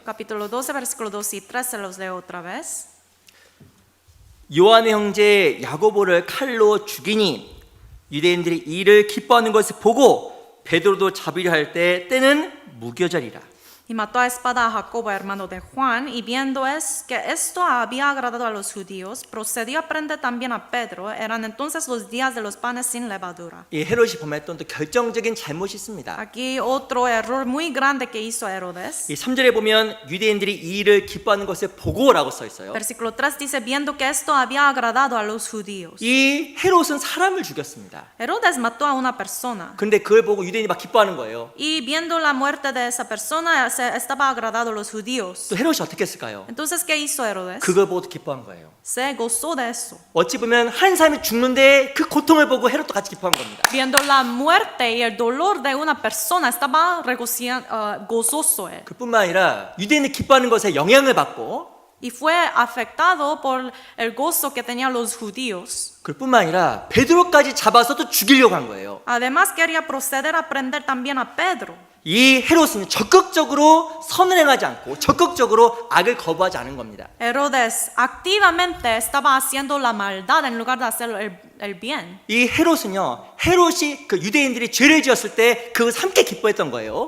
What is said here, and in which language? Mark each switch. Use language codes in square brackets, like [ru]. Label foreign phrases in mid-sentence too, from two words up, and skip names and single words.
[es] Capítulo 12, versículo 2 y 3, se los leo otra vez. [ko] 요한의 형제 야고보를 칼로 죽이니 유대인들이 이를 기뻐하는 것을 보고 베드로도 잡으려 할 때 때는 무교절이라. [es] Y mató a espada a Jacobo, hermano de Juan, y viendo que esto había agradado a los judíos, procedió a prender también a Pedro. Eran entonces los días de los panes sin levadura. [ko] 이 헤롯이 범했던 또 결정적인 잘못이 있습니다. [es] Aquí otro error muy grande que hizo Herodes. [ko] 이 3절에 보면 유대인들이 이 일을 기뻐하는 것을 보고라고 써 있어요. [es] Versículo 3 dice, viendo que esto había agradado a los judíos. [ko] 이 헤롯은 사람을 죽였습니다. [es] Herodes mató a una persona. [ko] 근데 그걸 보고 유대인이 막 기뻐하는 거예요. [es] Y viendo la muerte de esa persona, estaba agradado a los judíos. [ko] 또 헤롯이 어떻게 했을까요? [es] Entonces, ¿qué hizo Herodes? [ko] 그걸 보고 기뻐한 거예요. [es] Se gozó de eso. [ko] 어찌 보면 한 사람이 죽는데 그 고통을 보고 헤롯도 같이 기뻐한 겁니다. [es] Viendo la muerte y el dolor de una persona, estaba gozoso él. [ko] 그뿐만 아니라 유대인이 기뻐하는 것에 영향을 받고 [es] Y fue afectado por el gozo que tenían los judíos. [ko] 그뿐만 아니라 베드로까지 잡아서 또 죽이려고 한 거예요. [es] Además, quería proceder a prender también a Pedro. [ko] 이 헤롯은 적극적으로 선을 행하지 않고 적극적으로 악을 거부하지 않은 겁니다. [es] Herodes activamente estaba haciendo la maldad en lugar de hacer el bien. [ko] 이 헤롯은요, 헤롯이 그 유대인들이 죄를 지었을 때 그것을 함께 기뻐했던 거예요.